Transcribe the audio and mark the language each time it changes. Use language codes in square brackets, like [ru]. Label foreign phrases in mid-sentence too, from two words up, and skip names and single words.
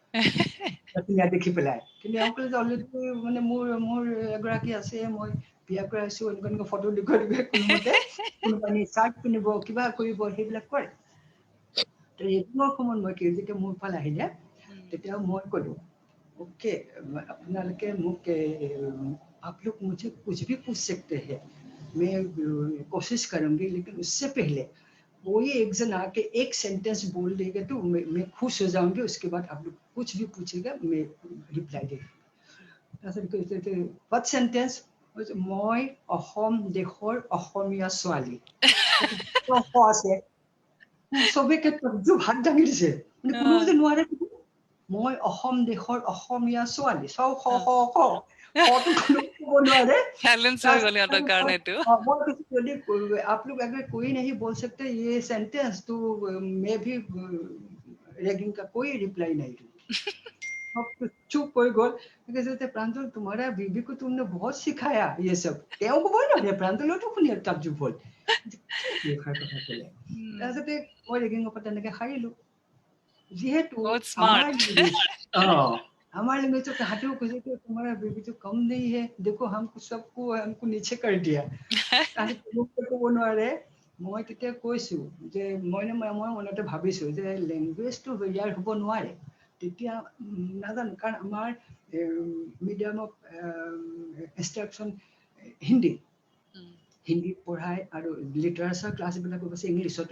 [as] দেখি পেলাই কিন্তু এওঁ ক'লে যে অলৰেডি মানে মোৰ এগৰাকী আছে মই বিয়া কৰাইছোঁ এনেকুৱা ফটো দেখুৱাই কোনোমতে কোনোবাই চাৰ্ট পিন্ধিব কিবা কৰিব সেইবিলাক কৰে ৰেগিঙৰ সময়ত মই কি যেতিয়া মোৰ ফাল আহিলে তেতিয়া মই ক'লো ओके আপোনালোকে মোক [hi] आप लोग मुझे कुछ भी पूछ सकते हैं मैं कोशिश करूंगी लेकिन उससे पहले कोई एक जन आके एक सेंटेंस बोल देगा तो मैं खुश हो जाऊंगी उसके बाद आप लोग कुछ भी पूछेगा मैं रिप्लाई देगा [en] what sentence [as] মই অসম দেশৰ অসমীয়া ছোৱালী আছে চবে ক্ষেত্ৰত ভাত দাঙি দিছে মানে কোনো যে নোৱাৰে মই অসম দেশৰ অসমীয়া ছোৱালী [hi] आप लोग अगर कोई नहीं बोल सकते ये सेंटेंस तो मैं भी रैगिंग का कोई रिप्लाई नहीं दूंगी चुप कोई गोल प्रांजल तुम्हारा बीबी को तुमने बहुत सिखाया ये सब [as] তেওঁ ক'বই নহয় প্ৰাঞ্জলতো শুনি তাজ্জুব হ'ল তাৰপিছতে মই ৰেগিঙৰ পৰা তেনেকে সাৰিলোঁ যিহেতু [hi] हमारे लैंग्वेज तो कहाते हो कुछ तो तुम्हारा बेबी तो कम नहीं है देखो हमको सबको हमको नीचे कर दिया [as] তাহলে ক'ব নোৱাৰে মই তেতিয়া কৈছো যে মই মনতে ভাবিছো যে লেংগুৱেজটো বেৰিয়াৰ হ'ব নোৱাৰে তেতিয়া নাজানো কাৰণ আমাৰ [en] medium of instruction [as] হিন্দী হিন্দী পঢ়াই আৰু লিটাৰেচাৰ ক্লাছবিলাক অৱশ্যে ইংলিছতো